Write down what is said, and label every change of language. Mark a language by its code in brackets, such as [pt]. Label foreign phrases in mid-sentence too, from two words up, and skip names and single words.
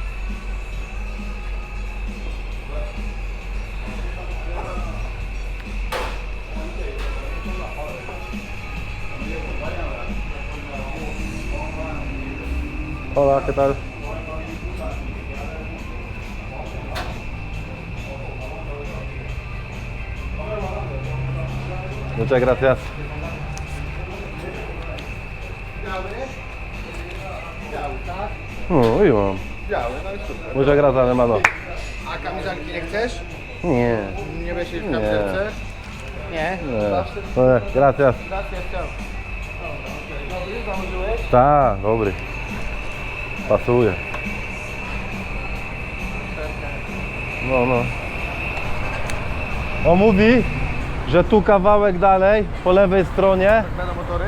[es] Hola, ¿qué tal? Muchas gracias. [pl] No, i mam. Biały, no i super. [es] Muchas gracias, hermano. [pl] A kamizelki nie chcesz? Nie. Nie wiesz w Nie. kamizelce? Nie. Nie. [es] Gracias. Gracias, chao. [pl] Dobry, założyłeś? Tak, dobry. Pasuje. No, no. On mówi, że tu kawałek dalej, po lewej stronie, Będą motory?